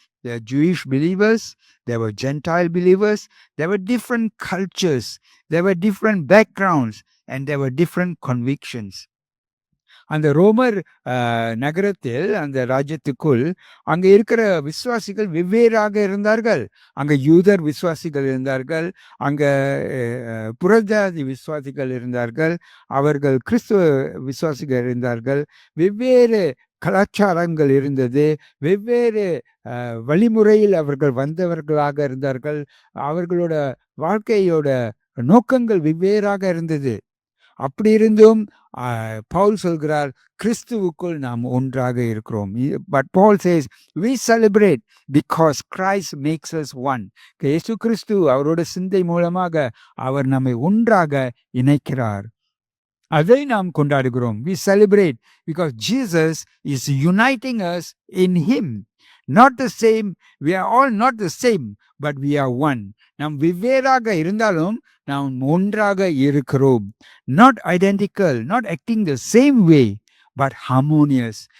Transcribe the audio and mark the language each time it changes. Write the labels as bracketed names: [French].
[English] There were Jewish believers, there were Gentile believers, there were different cultures, there were different backgrounds, and there were different convictions. [Tamil] அந்த ரோமர் நகரத்தில், அந்த ராஜ்யத்துக்குள் அங்க இருக்கிற விசுவாசிகள் வெவ்வேறாக இருந்தார்கள். அங்க யூதர் விசுவாசிகள் இருந்தார்கள், அங்க புறஜாதி விசுவாசிகள் இருந்தார்கள், அவர்கள் கிறிஸ்துவ விசுவாசிகள் இருந்தார்கள். வெவ்வேறு கலாச்சாரங்கள் இருந்தது, வெவ்வேறு வழிமுறையில் அவர்கள் வந்தவர்களாக இருந்தார்கள். அவர்களோட வாழ்க்கையோட நோக்கங்கள் வெவ்வேறாக இருந்தது. அப்படி இருந்தும் பவுல் சொல்கிறார், கிறிஸ்துவுக்குள் நாம் ஒன்றாக இருக்கிறோம். [English] But Paul says we celebrate because Christ makes us one. [Tamil] இயேசு கிறிஸ்து அவரோட சிந்தை மூலமாக அவர் நம்மை ஒன்றாக இணைக்கிறார். அதை நாம் கொண்டாடுகிறோம். [English] We celebrate because Jesus is uniting us in him. Not the same, we are all not the same, but we are one. [Tamil] நாம் வெவ்வேறாக இருந்தாலும் நாம் ஒன்றாக இருக்கிறோம். [English] Not identical, not acting the same way, but harmonious.